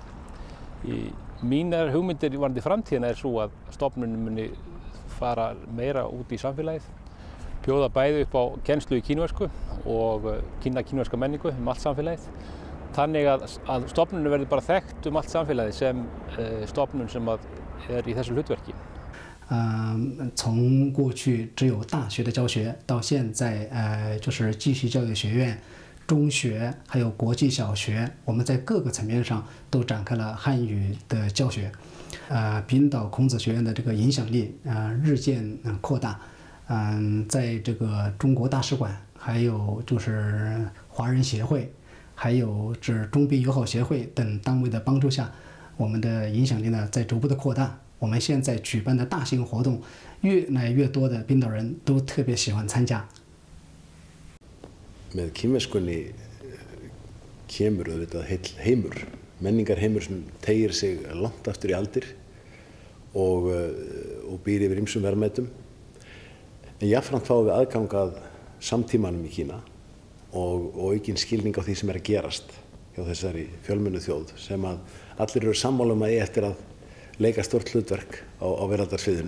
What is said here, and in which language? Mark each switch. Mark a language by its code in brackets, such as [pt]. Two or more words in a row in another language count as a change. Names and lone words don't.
[is] Mínar hugmyndir varðandi framtíðina er svo að stofnunin muni fara meira út í samfélagið, bjóða bæði upp á kennslu í kínversku og kynna kínverska menningu allt samfélagið. Þannig að stofnunin verður bara þekkt allt samfélagið sem stofnun sem í þessu hlutverki. [zh] 从过去只有大学的教学，到现在就是继续教育学院、中学还有国际小学，我们在各个层面上都展开了汉语的教学。冰岛孔子学院的这个影响力日渐扩大。在这个中国大使馆，还有就是华人协会，还有这中冰友好协会等单位的帮助下，我们的影响力呢在逐步的扩大。我们现在举办的大型活动，越来越多的冰岛人都特别喜欢参加。 [is] Með kínverskunni kemur auðvitað heill heimur, menningarheimur sem teygir sig langt aftur í aldir og býr yfir ýmsum verðmætum. En jafnframt fáum við aðgang að samtímanum í Kína og aukinn skilning á því sem að gerast hjá þessari fjölmennu þjóð sem að allir eru sammála eigi eftir að leika stórt hlutverk á veraldarsviðinu.